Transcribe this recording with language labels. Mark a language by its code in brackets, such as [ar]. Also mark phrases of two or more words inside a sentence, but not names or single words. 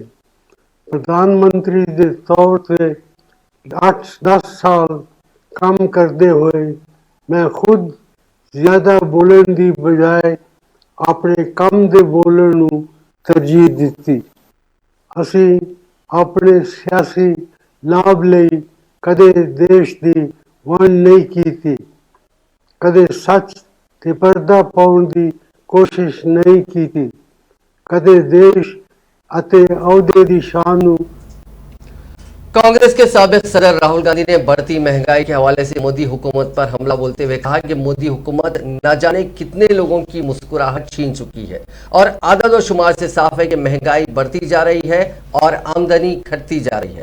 [pa] ਪ੍ਰਧਾਨ ਮੰਤਰੀ ਦੇ ਤੌਰ ਤੇ 8-10 ਸਾਲ ਕੰਮ ਕਰਦੇ ਹੋਏ ਮੈਂ ਖੁਦ ਜ਼ਿਆਦਾ ਬੋਲਣ ਦੀ ਬਜਾਏ ਆਪਣੇ ਕੰਮ ਦੇ ਬੋਲਣ ਨੂੰ ਤਰਜੀਹ ਦਿੱਤੀ। ਅਸੀਂ ਆਪਣੇ ਸਿਆਸੀ ਲਾਭ ਲਈ ਕਦੇ ਦੇਸ਼ ਦੀ ਵੰਡ ਨਹੀਂ ਕੀਤੀ, ਕਦੇ ਸੱਚ ਤੇ ਪਰਦਾ ਪਾਉਣ ਦੀ ਕੋਸ਼ਿਸ਼ ਨਹੀਂ ਕੀ, ਕਦੇ ਦੇਸ਼ ਅਤੇ ਅਹੁਦੇ ਦੀ ਸ਼ਾਨ ਨੂੰ। [ur] کانگریس کے سابق صدر راہل گاندھی نے بڑھتی مہنگائی کے حوالے سے مودی حکومت پر حملہ بولتے ہوئے کہا کہ مودی حکومت نہ جانے کتنے لوگوں کی مسکراہٹ چھین چکی ہے اور اعداد و شمار سے صاف ہے کہ مہنگائی بڑھتی جا رہی ہے اور آمدنی گھٹتی جا رہی ہے.